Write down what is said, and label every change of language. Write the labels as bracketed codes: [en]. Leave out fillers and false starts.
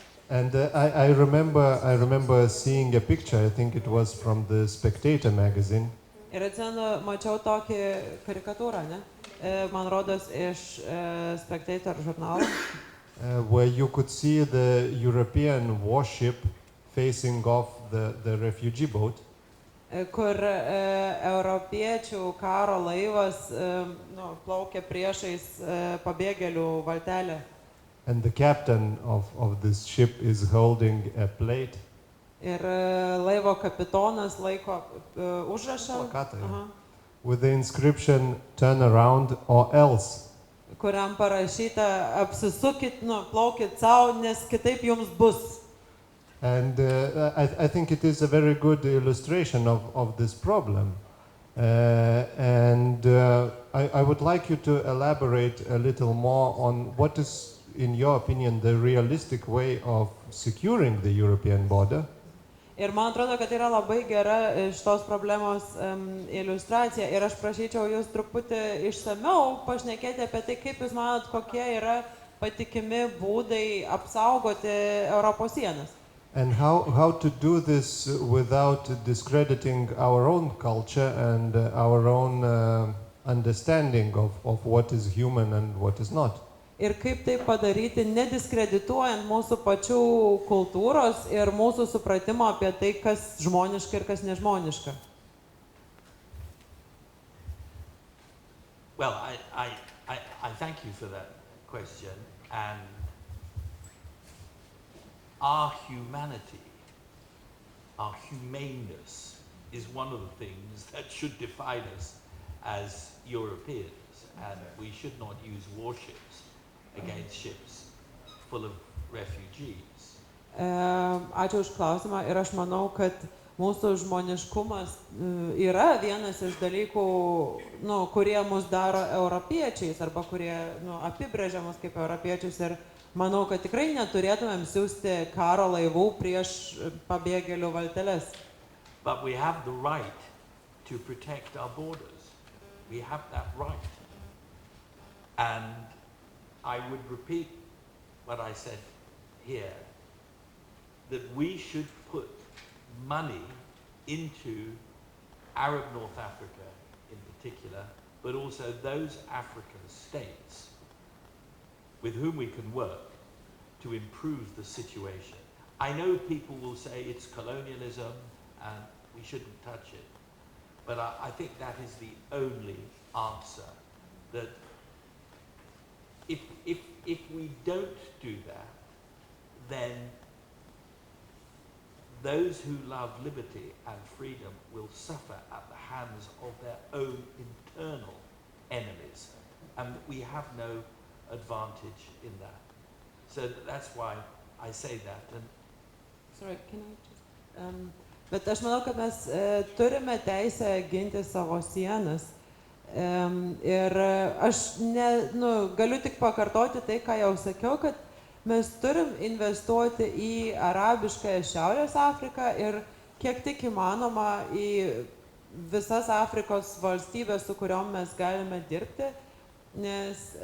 [en] And I remember seeing a picture, I think it was from the Spectator magazine. [lt] Ir atsimenu, mačiau tokį karikatūrą, ne? Man rodos iš Spectator žurnalo. [en] Where you could see the European warship facing off the refugee boat. [lt] Kur europiečių karo laivas plaukė priešais pabėgėlių valtelę. [en] And the captain of this ship is holding a plate. [lt] Ir laivo kapitonas laiko užrašą. [en] With the inscription, turn around or else. [lt] Kuriam parašyta, apsisukit, plaukit savo, nes kitaip jums bus. [en] And I think it is a very good illustration of this problem. And I would like you to elaborate a little more on what is, in your opinion, the realistic way of securing the European border. [lt] Ir man atrodo, kad yra labai gera šitos problemos iliustracija. Ir aš prašyčiau jūs truputį išsamiau pašnekėti apie tai, kaip jūs manot, kokie yra patikimi būdai apsaugoti Europos sienas. [en] And how to do this without discrediting our own culture and our own understanding of what is human and what is not. [lt] Ir kaip tai padaryti, nediskredituojant mūsų pačių kultūros ir mūsų supratimo apie tai, kas žmoniška ir kas nežmoniška. [en] Well, I thank you for that question, and our humanity, our humaneness is one of the things that should define us as Europeans, and we should not use warships against ships full of refugees. [lt] Ačiū už klausimą ir aš manau, kad mūsų žmoniškumas yra vienas iš dalykų, kurie mus daro europiečiais arba kurie apibrėžia mus kaip europiečius, ir manau, kad tikrai neturėtumėm siųsti karo laivų prieš pabėgėlių valteles. [en] But we have the right to protect our borders. We have that right. And I would repeat what I said here, that we should put money into Arab North Africa in particular, but also those African states with whom we can work to improve the situation. I know people will say it's colonialism and we shouldn't touch it, but I think that is the only answer. That if we don't do that, then those who love liberty and freedom will suffer at the hands of their own internal enemies, and we have no advantage in that. So that's why I say that. And sorry, can I just... [lt] bet aš manau, kad mes turime teisę ginti savo sienas. Ir aš galiu tik pakartoti tai, ką jau sakiau, kad mes turim investuoti į arabiškąją Šiaurės Afriką ir kiek tik įmanoma į visas Afrikos valstybės, su kuriom mes galime dirbti, nes